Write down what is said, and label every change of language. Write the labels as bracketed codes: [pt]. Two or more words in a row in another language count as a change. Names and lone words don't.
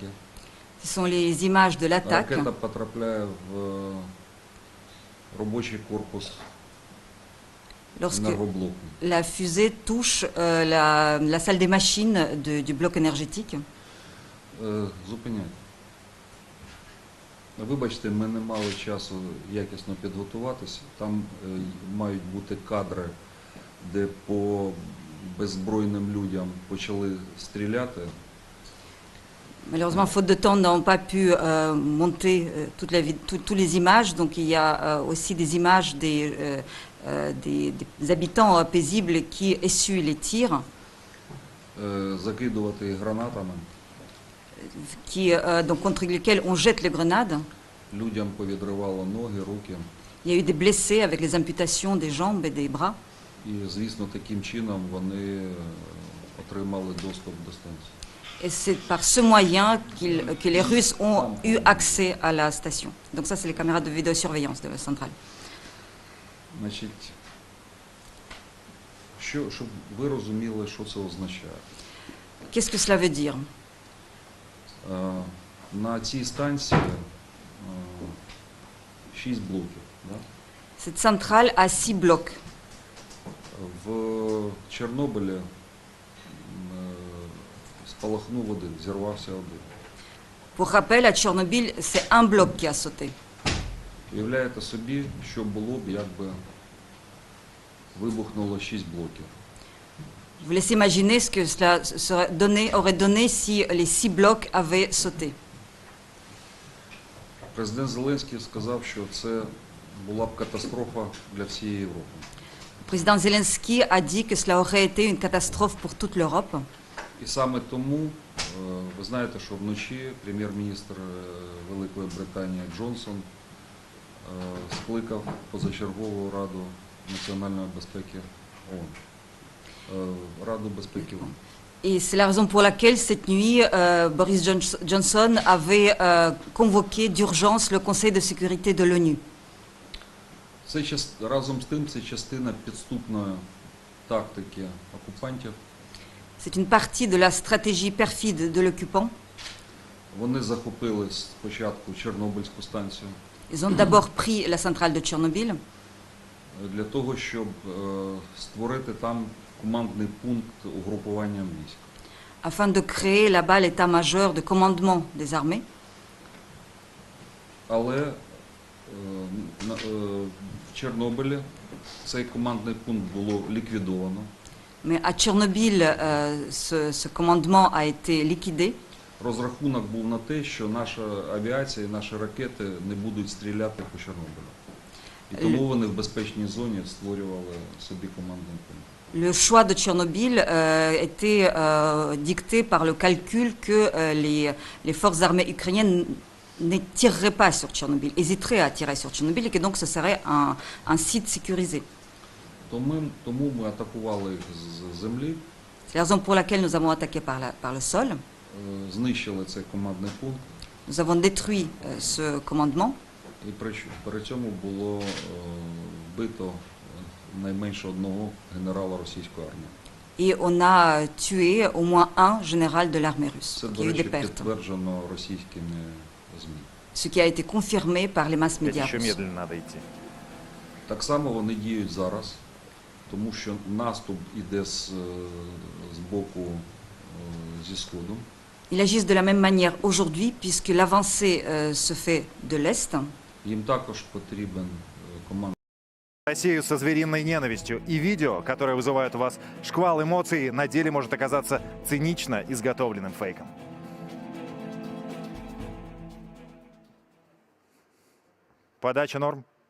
[fr] Ce sont les images de l'attaque. [uk] Ракета потрапляє в робочий корпус [fr] Lorsque [uk] енергоблоку. [fr] la fusée touche la salle des machines du bloc énergétique. [uk] Зупиняйте. Вибачте, ми не мали часу якісно підготуватися. Там мають бути кадри, де по беззбройним людям почали стріляти. [fr] Malheureusement, faute de temps, nous n'avons pas pu monter toutes les images. Donc il y a aussi des images des habitants paisibles qui essuient les tirs. [uk] Закидувати гранатами. [fr] Donc, contre lesquels on jette les grenades. [uk] Людям повідривало ноги, руки. [fr] Il y a eu des blessés avec les amputations des jambes et des bras. [uk] І, звісно, таким чином вони отримали доступ до станції. [fr] Et c'est par ce moyen que les Russes ont eu accès à la station. Donc ça, c'est les caméras de vidéosurveillance de la centrale. [uk] Значить, щоб ви розуміли, що це означає. [fr] Qu'est-ce que cela veut dire? [uk] На цій станції 6 блоків. Да? [fr] Cette centrale a 6 blocs. [uk] В Чорнобилі спалахнув один, зірвався один. [fr] Pour rappel, à Tchernobyl, c'est un bloc qui a sauté. [uk] Уявляєте собі, що було б, якби вибухнуло 6 блоків. [fr] Vous laissez imaginer ce que cela aurait donné si les 6 blocs avaient sauté. [uk] Президент Зеленський сказав, що це була б катастрофа для всієї Європи. [fr] Président Zelensky a dit que cela aurait été une catastrophe pour toute l'Europe. [uk] І саме тому, ви знаєте, що вночі прем'єр-міністр Великої Британії Джонсон скликав позачергову Раду національної безпеки ООН. Раду безпеки ООН. [fr] Et c'est la raison pour laquelle cette nuit, Boris Johnson avait convoqué d'urgence le Conseil de sécurité de l'ONU. [uk] Разом з тим, це частина підступної тактики окупантів. [fr] C'est une partie de la stratégie perfide de l'occupant. [uk] Вони захопили спочатку Чорнобильську станцію. [fr] Ils ont d'abord pris la centrale de Tchernobyl. [uk] Для того, щоб створити там командний пункт угрупування військ. [fr] Afin de créer là-bas l'état-major de commandement des armées. [uk] Але в Чорнобилі цей командний пункт було ліквідовано. [fr] Mais à Tchernobyl, ce commandement a été liquidé. [uk] Розрахунок був на те, що наша авіація і наші ракети не будуть стріляти по Чорнобилю. І тому вони в безпечній зоні створювали собі командний пункт. [fr] Le choix de Tchernobyl était dicté par le calcul que les forces armées ukrainiennes ne tireraient pas sur Tchernobyl, hésiteraient à tirer sur Tchernobyl et que donc ce serait un site sécurisé. [uk] Тому ми атакували їх з землі. [fr] C'est la raison pour laquelle nous avons attaqué par le sol. [uk] Знищили цей командний пункт. [fr] Nous avons détruit ce commandement. [uk] І при цьому було вбито найменше одного генерала російської армії. [fr] Et on a tué au moins un général de l'armée russe, [uk] Це, [fr] qui [uk] до [fr] a eu des [uk] речі, [fr] pertes. [uk] підтверджено російськими ЗМІ. [fr] Ce qui a été confirmé par les masses-médias [ru] Еще [fr] russes. [ru] медленно надо идти. [uk] Так само вони діють зараз, тому що наступ іде з боку, зі Сходу. [fr] Ils agissent de la même manière aujourd'hui, puisque l'avancée se fait de l'Est. [uk] Їм також потрібен командний. [ru] Россию со звериной ненавистью. И видео, которое вызывает у вас шквал эмоций, на деле может оказаться цинично изготовленным фейком. Подача норм?